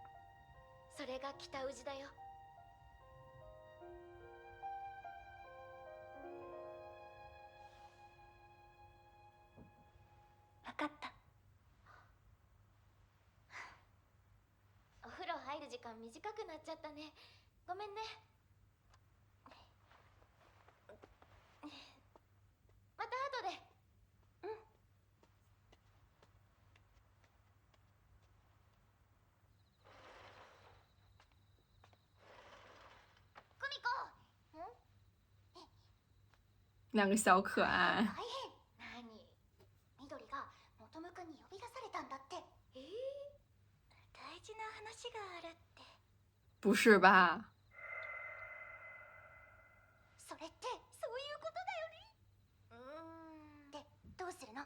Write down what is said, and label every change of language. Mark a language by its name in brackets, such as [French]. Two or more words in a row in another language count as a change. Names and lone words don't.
[Japanese] それが北宇治だよ。わかった。お風呂入る時間短くなっちゃったね。ごめんね。また後で。うん。久美子。 [Chinese] 两个小可愛。 [Japanese] 大変。何？緑が元ムくんに呼び出されたんだって。大事な話があるって。 [Chinese] 不是吧？ [Japanese] それってそういうことだよね。で、どうするの？